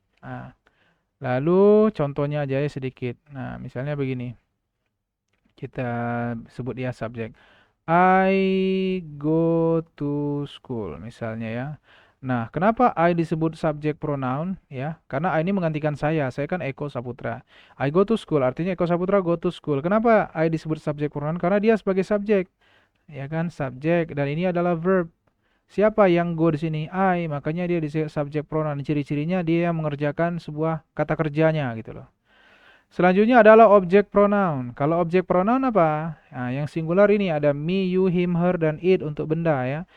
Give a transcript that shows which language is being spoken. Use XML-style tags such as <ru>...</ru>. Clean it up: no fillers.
<id>Nah, lalu contohnya aja ya sedikit. Nah, misalnya begini. Kita sebut dia subject.</id> <en>I go to school</en> <id>misalnya ya. Nah, kenapa I disebut subject pronoun ya? Karena I ini menggantikan saya. Saya kan Eko Saputra.</id> <en>I go to school artinya Eko Saputra go to school.</en> <id>Kenapa I disebut subject pronoun? Karena dia sebagai subjek. Ya kan, subjek dan ini adalah verb. Siapa yang go di sini? I, makanya dia di subject pronoun. Ciri-cirinya dia mengerjakan sebuah kata kerjanya gitu loh. Selanjutnya adalah objek pronoun. Kalau objek pronoun apa? Nah, yang singular ini ada me, you, him, her, dan it untuk benda ya.</id>